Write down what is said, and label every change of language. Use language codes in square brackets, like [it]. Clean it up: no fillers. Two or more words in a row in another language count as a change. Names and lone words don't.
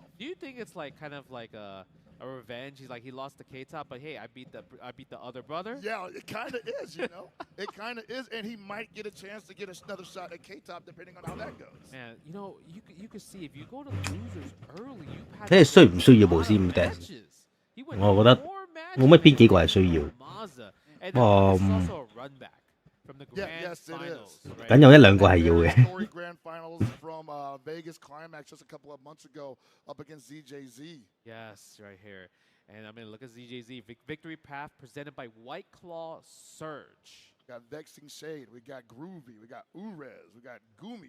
[en] Do you think it's kind of like a revenge? He's like, he lost the K-Top, but hey, I beat the other brother? Yeah, it kind of is, you know. It kind of is, and he might get a chance to get another shot at K-Top depending on how that goes. Man, you know, you could see if you go to losers early, you have [yue] 睇你需唔需要部 Steam Deck？我覺得冇乜邊幾個係需要。 [en] Yes, it is. [yue] 梗有一兩個係要嘅。 [en] Story Grand Finals from Vegas Climax just a couple of months ago up against ZJZ. Yes, right here. And I mean, look at ZJZ. Victory Path presented by White Claw Surge. We got Vexing Shade. We got Groovy. We got Urez. We got Gumi.